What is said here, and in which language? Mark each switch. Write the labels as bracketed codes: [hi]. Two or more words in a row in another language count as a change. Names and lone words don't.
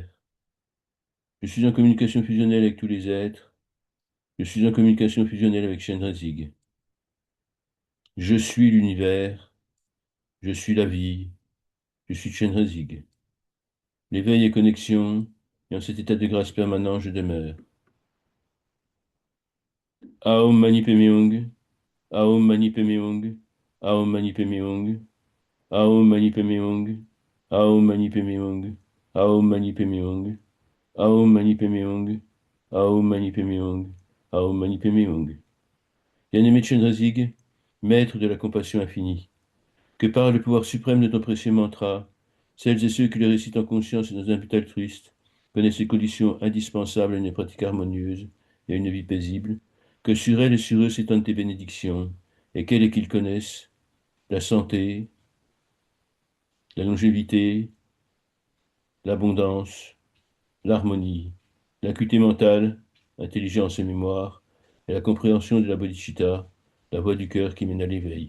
[fr] Je suis en communication fusionnelle avec tous les êtres. Je suis en communication fusionnelle avec Chenrezig. Je suis l'univers, je suis la vie, je suis Chenrezig. L'éveil et connexion, et en cet état de grâce permanent, je demeure. [sa] Aum Mani Padme Hum, Aum Mani Padme Hum, Aum Mani Padme Hum, Aum Mani Padme Hum, Aum Mani Padme Hum, Aum Mani Padme Hum, Aum Mani Padme Hum, Aum Mani Padme Hum, Aum Mani Padme Hum. [fr] Bien-aimé Chenrezig, maître de la compassion infinie, que par le pouvoir suprême de ton précieux mantra, celles et ceux qui le récitent en conscience et dans un but altruiste connaissent les conditions indispensables à une pratique harmonieuse et à une vie paisible, que sur elles et sur eux s'étendent tes bénédictions, et quelles et qu'ils connaissent la santé, la longévité, l'abondance, l'harmonie, l'acuité mentale, l'intelligence et mémoire, et la compréhension de la bodhicitta, la voie du cœur qui mène à l'éveil.